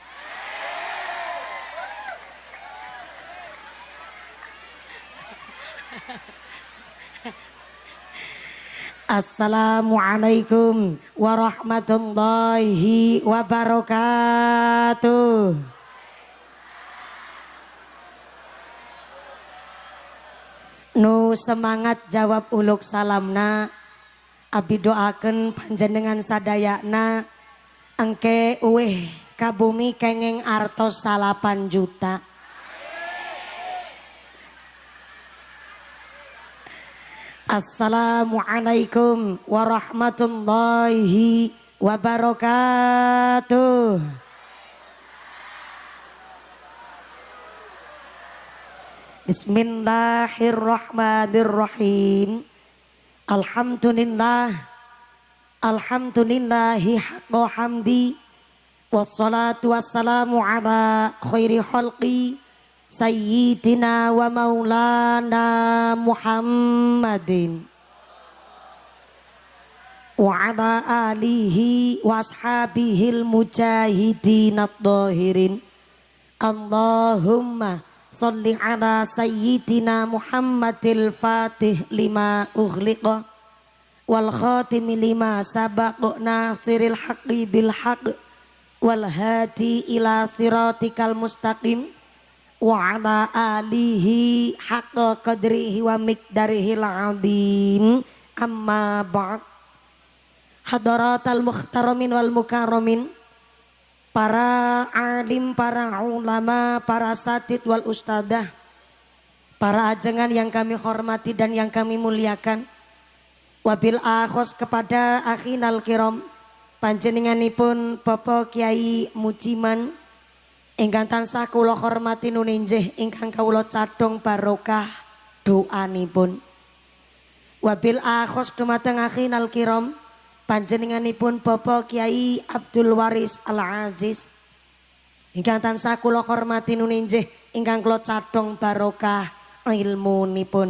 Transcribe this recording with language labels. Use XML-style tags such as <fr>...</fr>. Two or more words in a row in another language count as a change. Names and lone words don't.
<ar>السلام عليكم ورحمة الله وبركاته.</ar> <su>Nu semangat jawab uluk salamna, abi doakeun panjenengan sadayana engke uwih ka bumi kenging artos 8 juta.</su> <ar>السلام عليكم ورحمة الله وبركاته. بسم الله الرحمن الرحيم. الحمد لله حق حمده. والصلاة والسلام على خير خلق سيدنا ومولانا محمد وعلى آله وأصحابه المجاهدين الطاهرين. اللهم صل على سيدنا محمد الفاتح لما أغلق والخاتم لما سبق ناصر الحق بالحق والهادي إلى صراطك المستقيم وعلى آله حق قدره ومقداره العظيم. أما بعد. حضرات المحترمين والمكرمين,</ar> <id>para alim, para ulama, para</id> <ar>ساتذ والأستاذة,</ar> <id>para ajengan yang kami hormati dan yang kami muliakan.</id> <ar>وبالأخص</ar> <jv>kepada</jv> <ar>أخينا الكرام,</ar> <jv>panjenenganipun Bapak Kiai Mujiman ingkang tansah kula hormati nuninjih ingkang kawula cadhong barokah doanipun.</jv> <ar>وبالأخص</ar> <jv>dumateng</jv> <ar>أخينا الكرام,</ar> <jv>panjenenganipun Bapak Kiai Abdul Waris Al-Aziz ingkang tansah kula hormati nuninjih ingkang kula cadhong barokah ilmunipun.</jv>